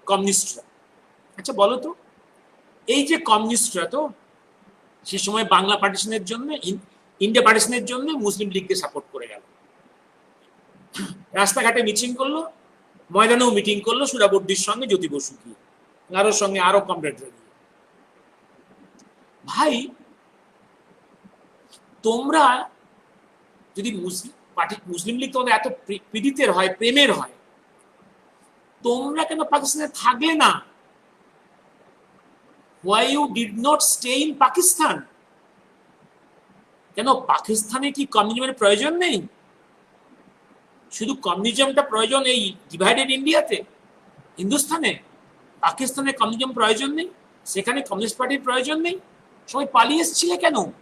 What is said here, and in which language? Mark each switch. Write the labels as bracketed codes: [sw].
[bn] কমিউনিস্টরা, আচ্ছা বলো তো, এই যে কমিউনিস্টরা তো সে সময় বাংলা পার্টিশনের জন্য, ইন্ডিয়া পার্টিশনের জন্য মুসলিম লীগকে সাপোর্ট করে গেল, রাস্তাঘাটে মিটিং করলো, ময়দানেও মিটিং করলো সুহরাওয়ার্দীর সঙ্গে, জ্যোতি বসু গিয়ে, আরো সঙ্গে আরো কমরেডরা গিয়ে। ভাই, তোমরা যদি মুসলিম লীগ তোমাদের এত পীড়িতের হয়, প্রেমের হয়, তোমরা কেন পাকিস্তানে থাকলে না? [en] why you did not stay in Pakistan? [bn] কেন পাকিস্তানে কি কমিউনিজমের প্রয়োজন নেই? শুধু কমিউনিজমটা প্রয়োজন এই ডিভাইডেড ইন্ডিয়াতে, হিন্দুস্তানে? পাকিস্তানে কমিউনিজম প্রয়োজন নেই? সেখানে কমিউনিস্ট পার্টির প্রয়োজন নেই? সবাই পালিয়ে এসেছিলে কেন?